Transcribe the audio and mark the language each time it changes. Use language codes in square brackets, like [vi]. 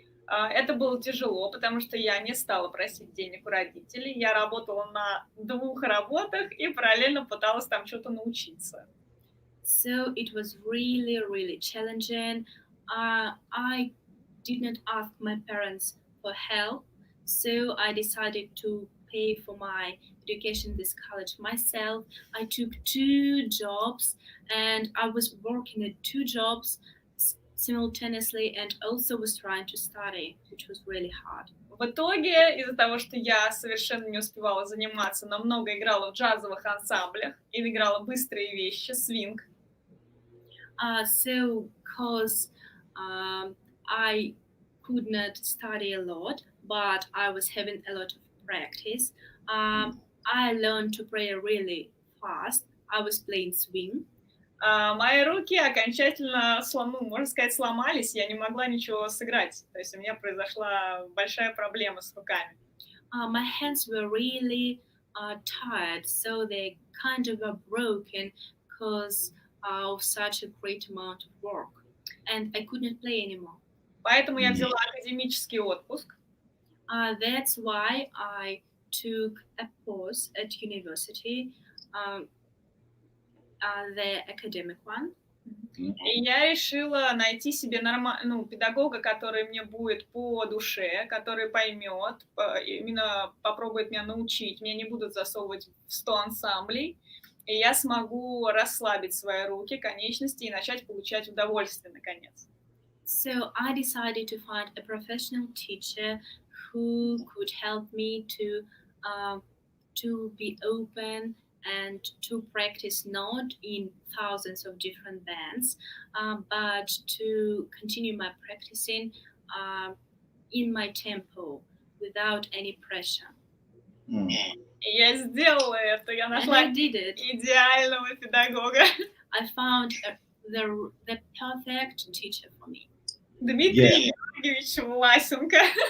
[ru] Это было тяжело, потому что я не стала просить денег у родителей. Я работала на 2 работах и параллельно пыталась там что-то научиться. [en] So it was really, really challenging. I did not ask my parents for help, so I decided to pay for my education in this college myself. I took 2 jobs, and I was working at 2 jobs simultaneously, and also was trying to study, which was really hard. [ru] В итоге, из-за того, что я совершенно не успевала заниматься, но много играла в джазовых ансамблях и играла быстрые вещи, свинг. [en] So, because I could not study a lot, but I was having a lot of practice, I learned to play really fast. I was playing swing. [ru] Мои руки окончательно, можно сказать, сломались, я не могла ничего сыграть. То есть у меня произошла большая проблема с руками. [en] My hands were really tired, so they kind of were broken because of such a great amount of work, and I could not play anymore. [ru] Поэтому я взяла академический отпуск. [en] That's why I took a course at university, the academic one. [ru] И я решила найти себе педагога, который мне будет по душе, который поймет, именно попробует меня научить. Меня не будут засовывать в 100 ансамблей, и я смогу расслабить свои руки, конечности и начать получать удовольствие, наконец. [en] So I decided to find a professional teacher who could help me to be open and to practice not in thousands of different bands, but to continue my practicing in my tempo without any pressure. [ru] И я сделала это, я нашла идеального педагога. [en] I found the perfect teacher for me. [ru] Дмитрий Георгиевич Власенко.